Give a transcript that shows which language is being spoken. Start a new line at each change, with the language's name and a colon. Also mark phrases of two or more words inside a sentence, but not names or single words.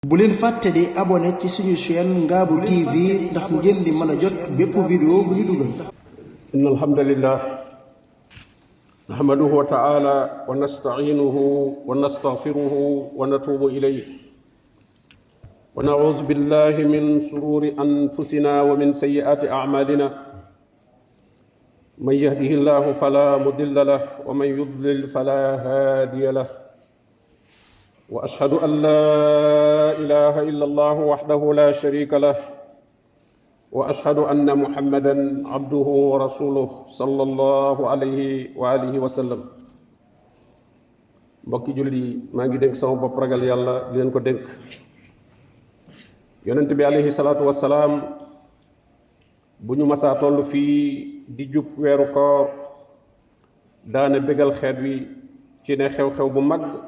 Wolof: bu leen fàtte di abonné ci suñu chaîne Ngabou TV ndax ngeen di mën a jot bépp vidéo bu ñu dugal.
Arabic: إن الحمد لله نحمده تعالى ونستعينه ونستغفره ونتوب إليه ونعوذ بالله من شرور أنفسنا ومن سيئات أعمالنا من يهده الله فلا مضل له ومن يضلل فلا هادي له وأشهد أن لا إله إلا الله وحده لا شريك له وأشهد أن محمدًا عبده ورسوله صلى الله عليه وآله وسلم
Wolof: mbokki jullit yi maa ngi dénk sama bopp ragal yàlla di leen ko dénk yonent bi
Arabic: عليه الصلاة والسلام
Wolof: bu ñu masaa toll fii di jub weeru koor daane bégal xeet wi ci ne xew-xew bu mag